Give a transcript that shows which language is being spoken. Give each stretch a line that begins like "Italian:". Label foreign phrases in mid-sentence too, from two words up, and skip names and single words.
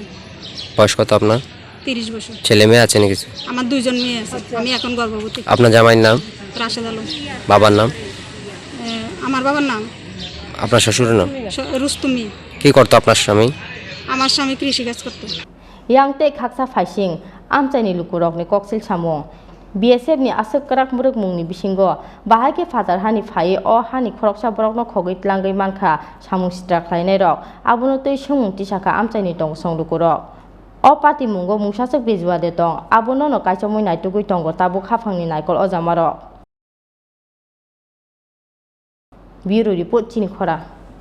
Bangla: বয়স কত আপনার 30 বছর ছেলে মেয়ে আছে নাকি আমার 2 জন মেয়ে আছে আমি এখন গর্ভবতী আপনার জামাইয়ের নাম রাশেদ আলম বাবার নাম আমার বাবার নাম আপনার শ্বশুরের নাম রুস্তুমি। কি করতো আপনার স্বামী? আমার স্বামী কৃষিকাজ করতো।
Kok Borok: yang te khaksa faising amchaini lukurok ni koksil samung BSF ni asuk karak muruk mungni bisingo bahai ke fatar hani phai o hani khoroksa borok no khogwi tlangai mankha samung sitra khlainai rok abono tei sumung tisaka amchaini tong song lukurok o pati mungo mungsasuk bijwa de tong abono no kaichamoi naitugui tongo tabu khafangni naikol o jamarok
English: Bureau Report
Kok Borok: Chini Khorang